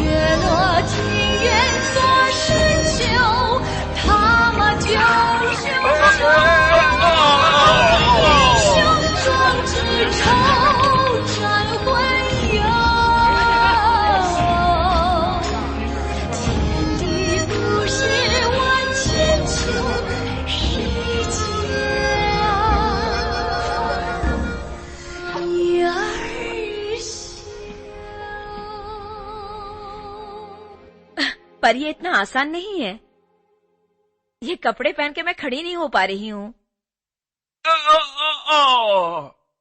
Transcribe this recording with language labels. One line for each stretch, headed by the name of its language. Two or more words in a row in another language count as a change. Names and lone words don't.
Chinese: 月落情缘所深秋，他马救雄州，英雄壮志仇，战魂游。天地故事万千秋，谁家女儿羞？
Hindi: पर ये इतना आसान नहीं है। ये कपड़े पहन के मैं खड़ी नहीं हो पा रही हूँ।